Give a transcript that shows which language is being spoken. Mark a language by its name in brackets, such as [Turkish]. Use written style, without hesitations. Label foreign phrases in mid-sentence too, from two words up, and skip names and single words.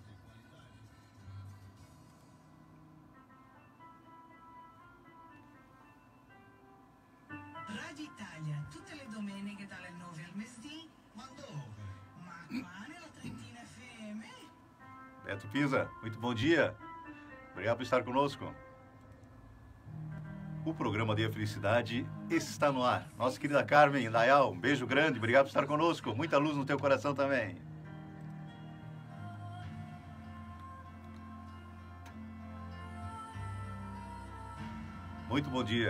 [Italian] Radio Italia, tutte le domeniche dalle 9 al mesdì, ma dove? Ma qua nella Trentina FM? [Portuguese] Beto Pisa, muito bom dia, obrigado por estar conosco. O programa Aldeia Felicidade está no ar. Nossa querida Carmen Dayal, um beijo grande, obrigado por estar conosco. Muita luz no teu coração também. Muito bom dia.